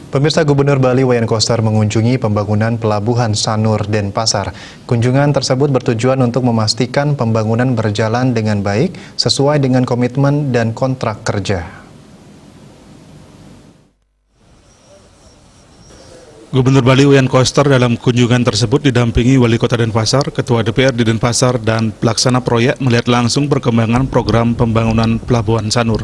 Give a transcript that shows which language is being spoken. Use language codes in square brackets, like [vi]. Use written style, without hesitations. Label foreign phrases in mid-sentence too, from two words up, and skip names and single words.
[id] Pemirsa, Gubernur Bali Wayan Koster mengunjungi pembangunan Pelabuhan Sanur Denpasar. Kunjungan tersebut bertujuan untuk memastikan pembangunan berjalan dengan baik sesuai dengan komitmen dan kontrak kerja. Gubernur Bali Wayan Koster dalam kunjungan tersebut didampingi Wali Kota Denpasar, Ketua DPR di Denpasar, dan pelaksana proyek melihat langsung perkembangan program pembangunan Pelabuhan Sanur.